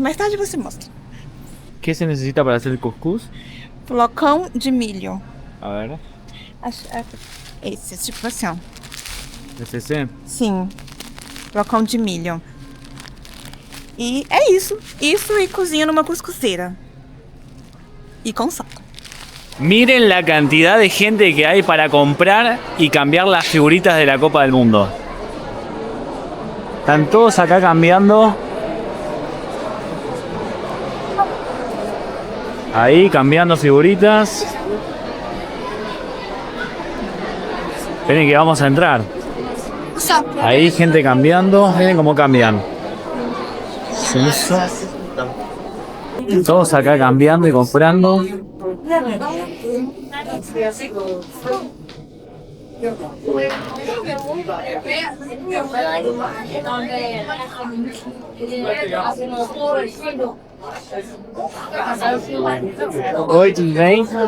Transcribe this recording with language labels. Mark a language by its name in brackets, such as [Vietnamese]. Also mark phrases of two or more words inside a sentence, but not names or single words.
[Portuguese] Mais tarde você mostra. [Spanish] ¿Qué se necesita para hacer el cuscús? [Portuguese] Flocão de milho. [Spanish] A ver. [Portuguese] Esse, tipo assim, ó. [Spanish] ¿Es ese? [Portuguese] Sim. Flocão de milho. E é isso. Isso e cozinha numa cuscuzeira. E com sal. [Spanish] Miren la cantidad de gente que hay para comprar y cambiar las figuritas de la Copa del Mundo. Están todos acá cambiando. Ahí cambiando figuritas. Esperen que vamos a entrar. Ahí gente cambiando. Miren cómo cambian. Todos acá cambiando y comprando. [Portuguese] Oi, tudo bem?